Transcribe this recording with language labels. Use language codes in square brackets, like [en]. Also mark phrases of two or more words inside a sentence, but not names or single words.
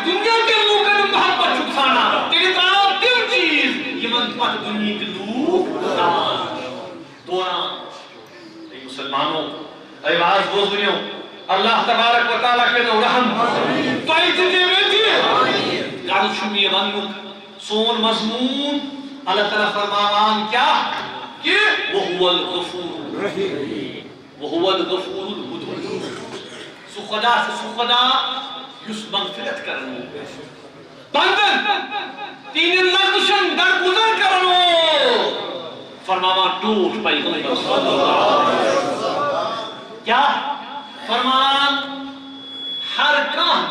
[ks] دنیا کٮ۪ن لوٗکن ہُنٛد محبت چھُ ژھانڈان تیٚلہِ ترٛاو تِم چیٖز یِمن پتہٕ دُنہِکۍ لوٗکھ دَوان دوران اے مسلمانو اے واز بوزنیو اللہ [ar] تبارک و تعالیٰ [ks] کرنو رحم تۄہہِ تہِ دِ مےٚ تہِ غرض چھُم یہِ وننُک سون مضموٗن اللہ تعالیٰ فرماوان کیٛاہ کہ [ar] وَهُوَ الْغَفُورُ وَهُوَ الْغَفُورُ الْوَدُودُ [ks] سُہ خدا چھُ سُہ خدا یُس مغفرت کرن وول بندن تِہنٛدٮ۪ن لغزشن درگُزر کرن وول فرماوان ٹوٹھ پیغمبر [ar] صلی اللہ علیہ وسلم [ks] کیٛاہ فرمان ہر کانٛہہ